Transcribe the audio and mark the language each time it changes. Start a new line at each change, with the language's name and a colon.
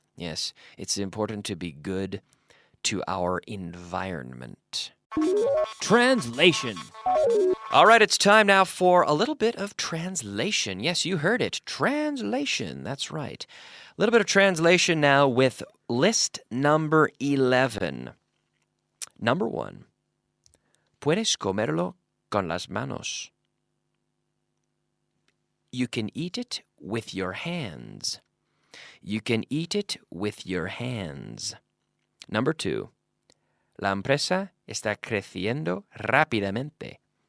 English: Yes, it's important to be good to our environment. Translation. All right, it's time now for a little bit of translation. Yes, you heard it. Translation. That's right. A little bit of translation now with list number 11. Number 1.
Spanish: Puedes comerlo con las manos.
English: You can eat it with your hands. You can eat it with your hands. Number 2.
Spanish: La empresa está creciendo rápidamente.